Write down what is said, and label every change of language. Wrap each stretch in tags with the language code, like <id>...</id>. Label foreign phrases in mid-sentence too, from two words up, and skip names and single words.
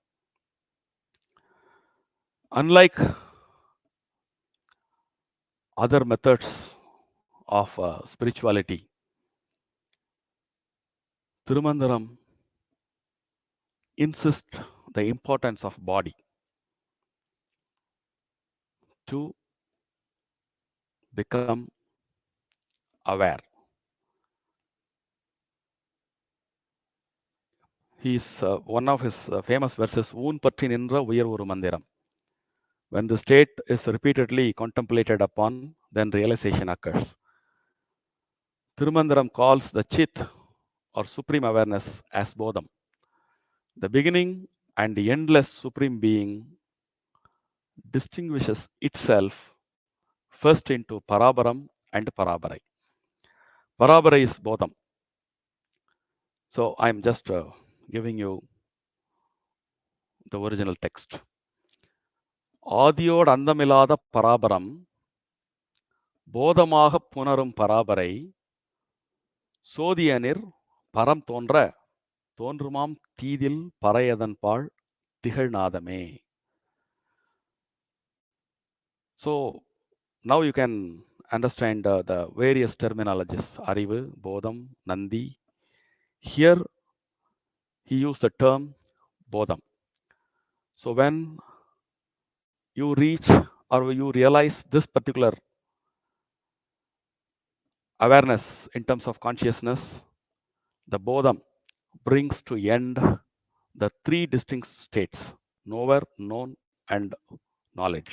<en>Unlike other methods of spirituality, Thirumandiram insists the importance of body to become aware. One of his famous verses,</en> <ta>"ஊன் பற்றி நின்ற உயர் ஒரு மந்திரம்."</ta> <en>When the state is repeatedly contemplated upon, then realization occurs. Thirumandiram calls the Chit or supreme awareness as Bodham, the beginning and the endless supreme being distinguishes itself first into Parabaram and Parabarai. Parabarai is Bodham. So I'm just giving you the original text.</en> <ta>ஆதியோடு அந்தமில்லாத பராபரம் போதமாக புணரும் பராபரை சோதியனிர் பரம் தோன்ற தோன்றுமாம் தீதில் பறையதன் பாழ் திகழ்நாதமே.</ta> <en>So now you can understand the various terminologies. Arivu, Bodham, Nandi. Here he used the term Bodham. So when you reach or you realize this particular awareness in terms of consciousness, the Bodham brings to end the three distinct states: knower, known, and knowledge.</en>